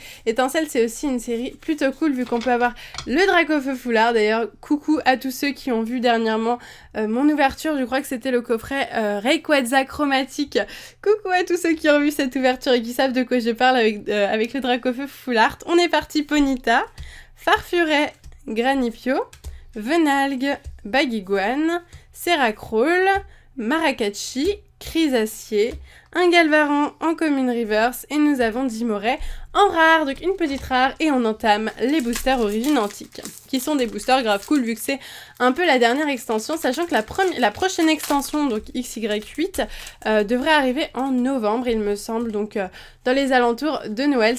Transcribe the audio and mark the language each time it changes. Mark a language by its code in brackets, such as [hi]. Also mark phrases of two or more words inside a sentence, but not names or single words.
[fr] Étincelle, c'est aussi une série plutôt cool vu qu'on peut avoir le Dracofeu Foulard. D'ailleurs, coucou à tous ceux qui ont vu dernièrement mon ouverture, je crois que c'était le coffret Rayquaza chromatique. Coucou à tous ceux qui ont vu cette ouverture et qui savent de quoi je parle avec le Dracofeu Foulard. On est parti Ponyta, Farfuret, Granipio, Venalgue, Baguiguane, Seracroll, Maracatchi, Chrysacier, un Galvaran en commune reverse et nous avons Dimoret en rare, donc une petite rare et on entame les boosters origines antiques qui sont des boosters grave cool vu que c'est un peu la dernière extension, sachant que la prochaine extension, donc XY8, devrait arriver en novembre il me semble, donc dans les alentours de Noël.